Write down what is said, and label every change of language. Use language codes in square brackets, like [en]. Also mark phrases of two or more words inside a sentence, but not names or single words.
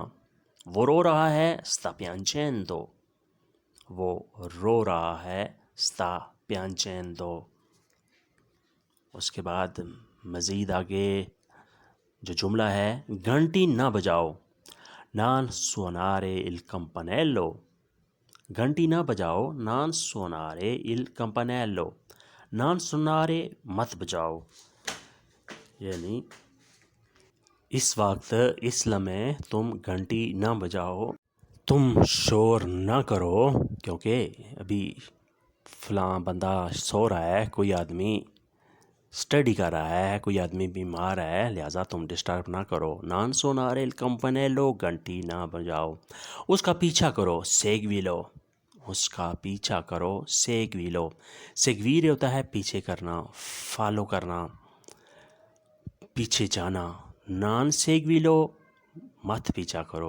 [ur] وہ رو رہا ہے. [it] sta piangendo. [ur] وہ رو رہا ہے. [it] sta piangendo. [ur] اس کے بعد مزید آگے جو جملہ ہے گھنٹی نہ بجاؤ. [it] non suonare il campanello. [ur] گھنٹی نہ بجاؤ. [it] non suonare il campanello. non suonare [ur] مت بجاؤ. یعنی اس وقت اس لمحے تم گھنٹی نہ بجاؤ. تم شور نہ کرو کیونکہ ابھی فلاں بندہ سو رہا ہے. کوئی آدمی اسٹڈی کر رہا ہے. کوئی آدمی بیمار ہے. لہٰذا تم ڈسٹرب نہ کرو. [it] non suonare il campanello. [ur] گھنٹی نہ بجاؤ. اس کا پیچھا کرو. سیگویلو. اس کا پیچھا کرو. سیگویلو. سیگویر ہوتا ہے پیچھے کرنا فالو کرنا پیچھے جانا. [it] non seguilo [ur] مت پیچھا کرو.